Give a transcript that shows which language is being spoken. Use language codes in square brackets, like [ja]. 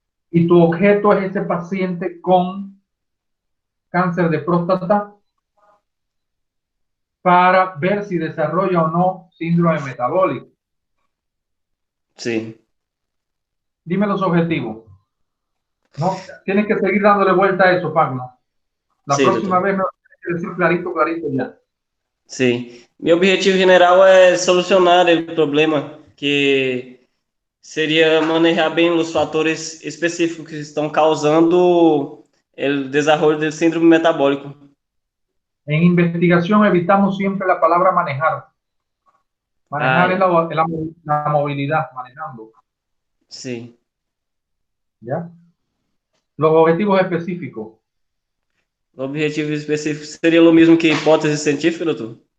[es] Y tu objeto es ese paciente con cáncer de próstata para ver si desarrolla o no síndrome metabólico. Sí. Dime los objetivos. No, tienes que seguir dándole vuelta a eso, Pablo. La Sí, próxima [pt] doutor. [es] vez me lo tienes que decir clarito, clarito ya. [pt] Sim. Meu objetivo general é solucionar o problema, que seria manejar bem os fatores específicos que estão causando o desenvolvimento do síndrome metabólico. [es] En investigación evitamos siempre la palabra manejar. Manejar es la movilidad, manejando. [pt] Sim. [es] ¿Ya? Los objetivos específicos. [pt] O objetivo específico seria o mesmo que hipótese científica, doutor?